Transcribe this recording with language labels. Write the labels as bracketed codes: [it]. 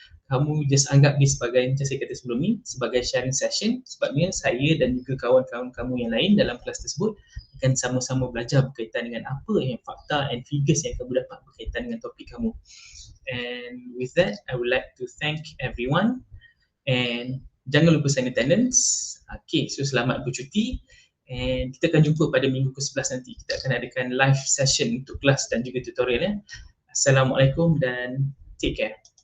[ms] kamu just anggap ni sebagai, macam saya kata sebelum ni, sebagai sharing session, sebabnya saya dan juga kawan-kawan kamu yang lain dalam kelas tersebut akan sama-sama belajar berkaitan dengan apa yang fakta and figures yang kamu dapat berkaitan dengan topik kamu. [en] And with that, I would like to thank everyone and [ms] jangan lupa [en] sign attendance. [ms] Okay, so selamat bercuti and kita akan jumpa pada minggu ke-11 nanti. Kita akan adakan live session untuk kelas dan juga tutorial ya. Assalamualaikum dan [en] take care.